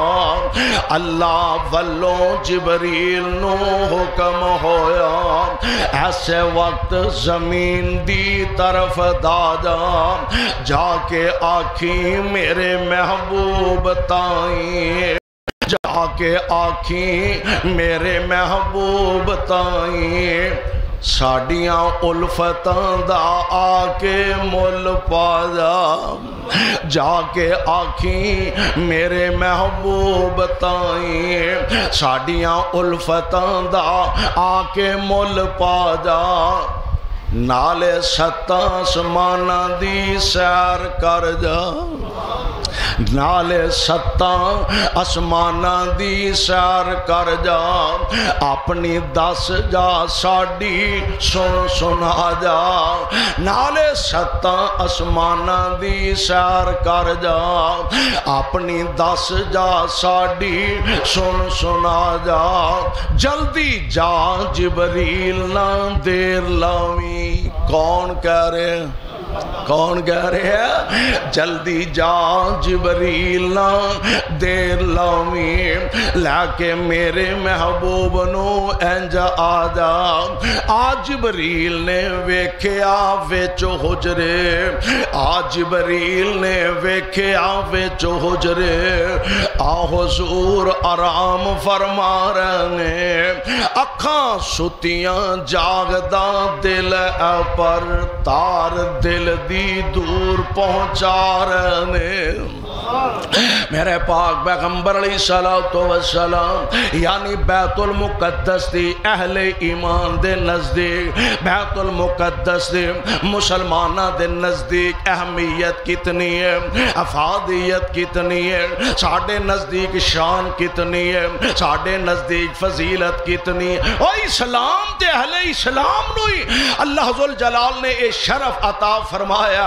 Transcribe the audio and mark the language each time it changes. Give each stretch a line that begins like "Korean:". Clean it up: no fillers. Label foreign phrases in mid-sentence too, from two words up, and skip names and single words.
Punjabi: اللہ والوں جبریل نو حکم ہویا، ایسے وقت زمین دی طرف دادا جا کے آکھی میرے محبوب تائیں، جا کے آکھی میرے محبوب تائیں، ساڑیاں الفتاں دا آکے مل پا جا، جا کے آکھی میرے محبوب تائیں، ساڑیاں الفتاں دا آکے مل پا جا، نالے ستاں آسمانہ دی سیر کر جا، نالے ستاں آسمانہ دی سیر کر جا، اپنی دس جا ساڑی سن سنا جا، نالے ستاں آسمانہ دی سیر کر جا، اپنی دس جا ساڑی سن سنا جا، جلدی جا جبریل نہ دیر لاویں، کون کہہ رہے ہیں؟ کون کہہ رہے ہیں؟ جلدی جا جبریل نہ دیر لاویں، لیکے میرے محبوب نو انج آ جا، آج جبریل نے ویکھیا وچ حجرے، آج جبریل نے ویکھیا وچ حجرے، آ حضور آرام فرما رہے، اکھاں ستیاں جاگدا دل اے پر تار دل دی دور پہنچا رہے، میرے پاک پیغمبر
Arabic: علیہ السلام
Punjabi: یعنی بیت المقدس دی اہل ایمان دے نزدیک، بیت المقدس دے مسلمانہ دے نزدیک اہمیت کتنی ہے، افادیت کتنی ہے، ساڑھے نزدیک شان کتنی ہے، ساڑھے نزدیک فضیلت کتنی ہے، اور اسلام دے اہل اسلام نوئی اللہ ذل جلال نے اے شرف عطا فرمایا۔